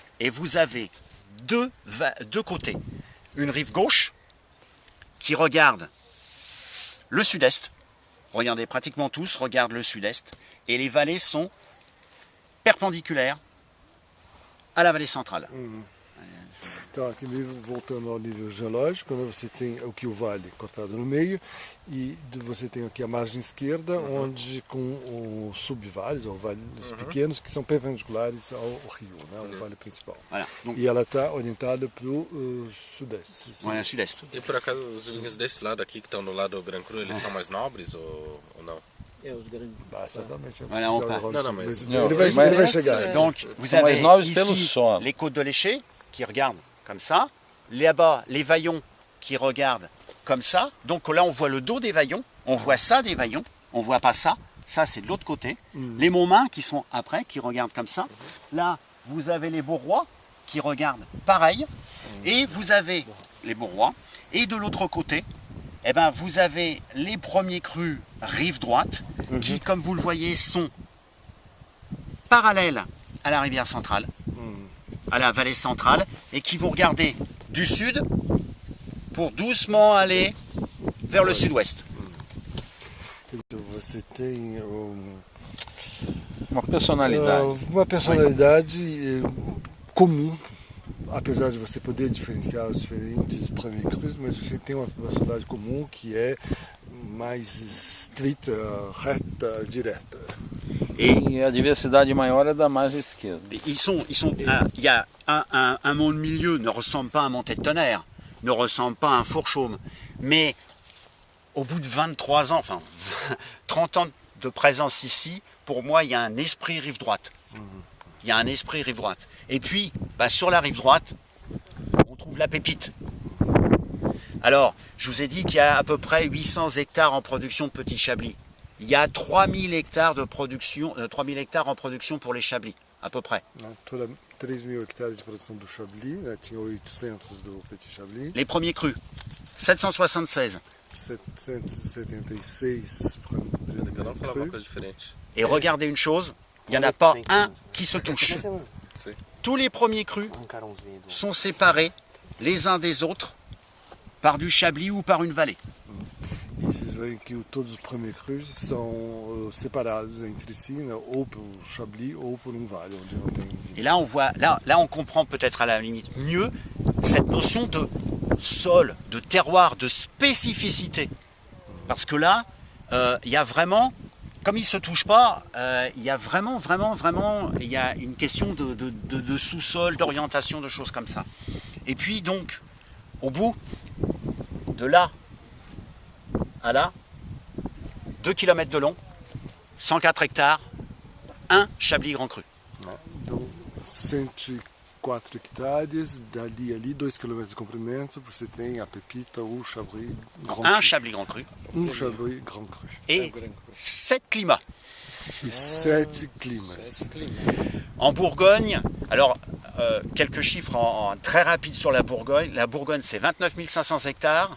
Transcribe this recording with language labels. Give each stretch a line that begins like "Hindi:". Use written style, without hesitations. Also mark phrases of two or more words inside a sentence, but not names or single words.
French: Et vous avez deux côtés. Une rive gauche qui regarde le sud-est. Regardez, pratiquement tous regardent le sud-est. Et les vallées sont perpendiculaires à la vallée centrale.
Portuguese: Então, aqui voltando ao nível geológico, né, você tem aqui o vale cortado no meio e você tem aqui a margem esquerda, onde com os subvales, ou vales pequenos, que são perpendiculares ao rio, né, ao vale principal.
French: Voilà. Donc,
Portuguese: E ela está orientada para o sudeste.
French: voilà, sud-est.
Portuguese: E por acaso os vinhos desse lado aqui, que estão no lado do Grand Cru, eles são mais nobres ou não? Exatamente.
French: Voilà, on part. Non, non, mais...
Portuguese: Ele vai chegar.
French: Donc, vous
Portuguese: São mais
French: avez
Portuguese: nobres pelo
French: ici
Portuguese: solo.
French: les côtes de l'Éché qui regardent comme ça. Là-bas, les Vaillons qui regardent comme ça. Donc là, on voit le dos des Vaillons. On voit ça des Vaillons. On voit pas ça. Ça, c'est de l'autre côté. Les Montmains qui sont après, qui regardent comme ça. Là, vous avez les Bourrois qui regardent pareil. Et vous avez les Bourrois. Et de l'autre côté, eh ben, vous avez les premiers crus rive droite qui, comme vous le voyez, sont parallèles à la rivière centrale, à la vallée centrale, et qui vont regarder du sud pour doucement aller vers le sud-ouest.
Portuguese: Você tem Uma personalidade. uma personalidade comum, apesar de você poder diferenciar os diferentes
French: premiers crus,
Portuguese: mas você tem uma personalidade comum que é mais estrita, reta, direta. E a diversidade maior é da margem esquerda.
French: Il y a un mont de milieu ne ressemble pas à un montet de tonnerre, ne ressemble pas à un fourchaume, mais au bout de 23 ans, enfin 30 ans de présence ici, pour moi, il y a un esprit rive droite. Il y a un esprit rive droite. Et puis, sur la rive droite, on trouve la pépite. Alors, je vous ai dit qu'il y a à peu près 800 hectares en production de petits chablis. Il y a 3000 hectares de production, 3000 hectares en production pour les chablis, à peu près.
Portuguese: Toda 3.000 hectares de produção do Chablis, né, tinha 800 do Petit Chablis,
French: Les premiers crus, 776.
Portuguese: 776 para Eu não falava uma coisa diferente.
French: Et regardez une chose, il n'y en a pas un qui se touche.
Portuguese: Sim.
French: Tous les premiers crus sont séparés les uns des autres par du chablis ou par une vallée.
Portuguese: E vocês veem que todos os
French: premiers crus
Portuguese: são separados entre si, né, ou pelo Chablis ou por vale, onde não tem vinho.
French: Et là, on voit, là on comprend peut-être à la limite mieux cette notion de sol, de terroir, de spécificité. Parce que là, il y a vraiment, comme ils ne se touchent pas, il y a vraiment, il y a une question de sous-sol, d'orientation, de choses comme ça. Et puis donc, au bout, de là à là, 2 km de long, 104 hectares, un Chablis Grand Cru.
Portuguese: Então, 104 hectares, dali ali, 2 km de comprimento, você tem a pepita, o Chablis Grand
French: Un Cru. Chablis Grand Cru Chablis Grand Cru. et 7 climats.
Portuguese: E 7 climas.
French: En Bourgogne, alors quelques chiffres très rapides sur la Bourgogne. La Bourgogne, c'est 29 500 hectares,